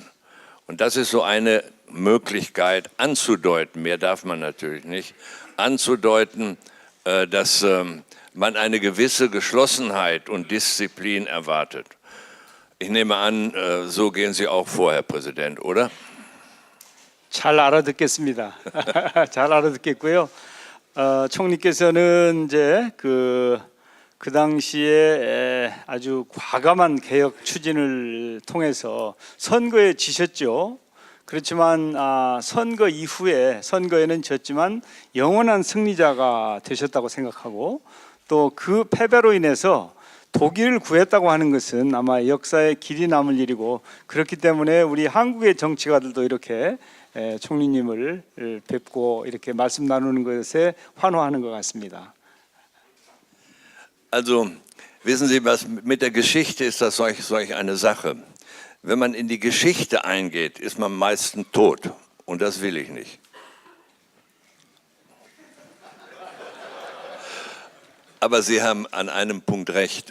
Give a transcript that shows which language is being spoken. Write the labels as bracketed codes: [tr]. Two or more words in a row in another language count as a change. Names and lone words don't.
[de] Und das ist so eine Möglichkeit anzudeuten, mehr darf man natürlich nicht, anzudeuten, dass man eine gewisse Geschlossenheit und Disziplin erwartet. Ich nehme an, so gehen Sie auch vor, Herr Präsident, oder? [ko] 잘 알아듣겠습니다. 잘 알아듣겠고요. 총리께서는 이제 그 당시에 아주 과감한 개혁 추진을 통해서 선거에 지셨죠. 그렇지만 선거 이후에 선거에는 졌지만 영원한 승리자가 되셨다고 생각하고 또 그 패배로 인해서 독일을 구했다고 하는 것은 아마 역사에 길이 남을 일이고 그렇기 때문에 우리 한국의 정치가들도 이렇게 총리님을 뵙고 이렇게 말씀 나누는 것에 환호하는 것 같습니다. [de] Also, wissen Sie was, mit der Geschichte ist das solch eine Sache. Wenn man in die Geschichte eingeht, ist man meistens tot. Und das will ich nicht. Aber Sie haben an einem Punkt recht.